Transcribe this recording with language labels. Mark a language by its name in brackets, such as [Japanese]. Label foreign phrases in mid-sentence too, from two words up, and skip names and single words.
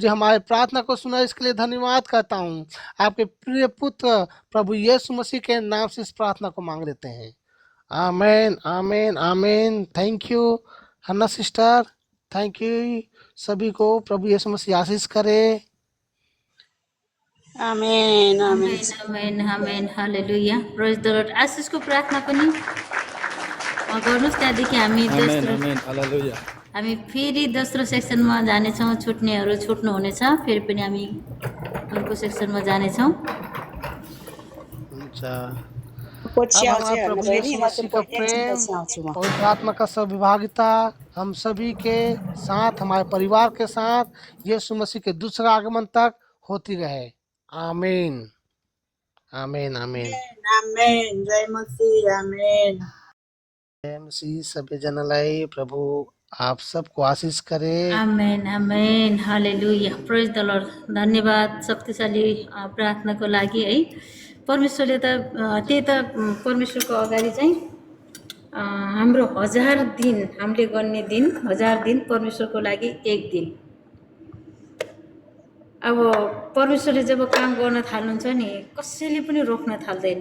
[Hindi] हमारे प्रार्थना को सुना इसके लिए धन्यवाद करता हूँ। आपके प्रिय पुत्र प्रभु यीशु मसीह के नाम से इस प्रार्थना को मांग लेते हैं। आमेन आमेन आमेन। [English] thank you Hanna sister, thank you सभी को। [Hindi] प्रभु यीशु मसीह आशीष करे। आमेन आमेन आमेन आमेन आमेन हालेलुया। [English] praise the Lord. [Nepali] आशिषको प्रार्थना पनि गर्नुहोस्। त्यहाँदेखि हामी फेरि दोस्रो सेक्सनमा जानेछौँ। छुट्नेहरू छुट्नुहुनेछ, फेरि पनि हामी अर्को सेक्सनमा जानेछौँ। [Hindi] अब हमारे प्रभु यीशु मसीह का प्रेम, पवित्र आत्मा का सहभागिता हम सभी के साथ, हमारे परिवार के साथ यीशु मसीह के दूसरा आगमन तक होती रहे। आमीन आमीन आमीन। आमेन। जय मसीह। आमेन। जय मसीह। सभी जनलाई प्रभु आप सबको आशीष करे। आमेन आमेन हालेलुया। [English] praise the Lord. [Nepali] धन्यवाद शक्तिशाली प्रार्थनाको लागि है। परमेश्वरले त त्यही त परमेश्वरको अगाडि चाहिँ हाम्रो 1000 दिन हामीले गर्ने दिन, 1000 दिन परमेश्वरको लागि एक दिन। अब परमेश्वरले जब काम गर्न थाल्नुहुन्छ नि कसैले पनि रोक्न थाल्दैन।